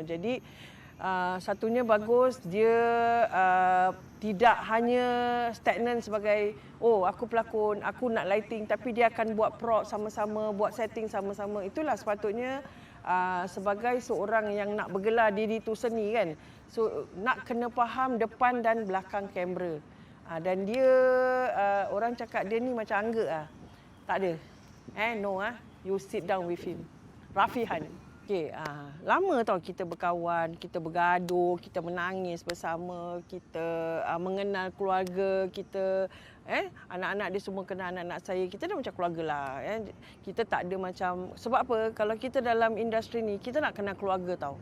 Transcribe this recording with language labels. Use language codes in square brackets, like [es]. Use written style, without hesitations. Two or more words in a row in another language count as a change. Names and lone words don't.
[ms] Jadi satunya bagus, dia tidak hanya stagnan sebagai aku pelakon, aku nak lighting, tapi dia akan buat prop sama-sama, buat setting sama-sama. Itulah sepatutnya sebagai seorang yang nak bergelar diri tu seni kan. So nak kena faham depan dan belakang kamera. Dan dia orang cakap dia ni macam angga tak ada. [en] No you sit down with him. Rafihan. [ms] Okey, lama tau kita berkawan, kita bergaduh, kita menangis bersama, kita mengenal keluarga kita. Anak-anak dia semua kenal anak-anak saya. Kita dah macam keluarga lah. Kita tak ada macam, sebab apa? Kalau kita dalam industri ni, kita nak kenal keluarga tau.